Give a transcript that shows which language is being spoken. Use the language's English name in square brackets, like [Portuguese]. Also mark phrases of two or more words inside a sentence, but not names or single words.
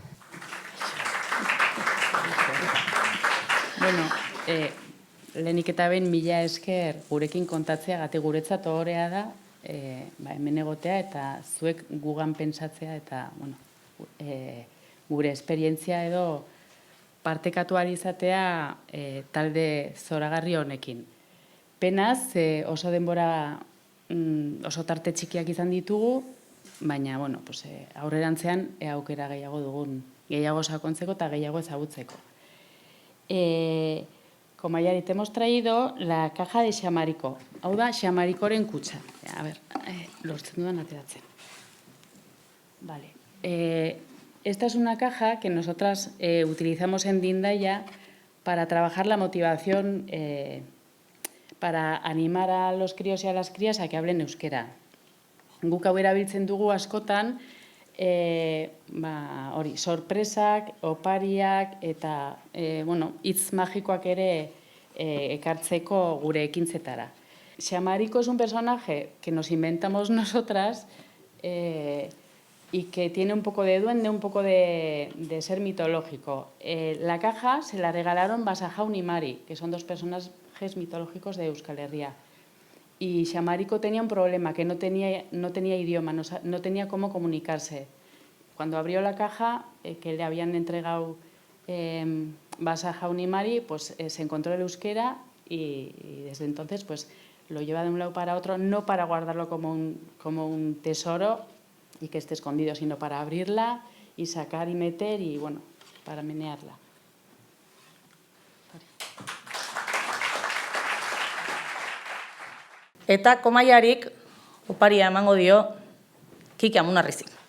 [Basque] Bueno, lehenik eta ben mila esker gurekin kontatzea, gati guretzat ohorea da, hemen egotea eta zuek gugan pentsatzea eta bueno, gure esperientzia edo partekatu ahal izatea talde zoragarri honekin. Penaz, oso denbora, oso tarte txikiak izan ditugu, baina bueno, aurrerantzean aukera gehiago dugun, gehiago sakontzeko eta gehiago ezagutzeko. Komaiari, [Spanish] te hemos traído la caja de Xamariko. [Basque] Hau da, Xamarikoren kutxa. [Spanish] A ver, [Basque] lortzen dudan ateratzen. [Spanish] Vale. Esta es una caja que nosotras utilizamos en Dindaia para trabajar la motivación, para animar a los críos y a las crías a que hablen euskera. [Basque] Guk hau erabiltzen dugu askotan, sorpresak, opariak eta hitz magikoak ere ekartzeko gure ekintzetara. [Spanish] Xamariko es un personaje que nos inventamos nosotras y que tiene un poco de duende, un poco de ser mitológico. La caja se la regalaron Basajaun y Mari, que son dos personajes mitológicos de Euskal Herria. Y Xamariko tenía un problema, que no tenía idioma, no tenía cómo comunicarse. Cuando abrió la caja que le habían entregado Basajaun y Mari, pues se encontró el euskera y desde entonces pues lo lleva de un lado para otro, no para guardarlo como un tesoro y que esté escondido, sino para abrirla y sacar y meter y bueno, para menearla. [Basque] Eta komaiarik oparia emango dio Kiki Amunarrizi.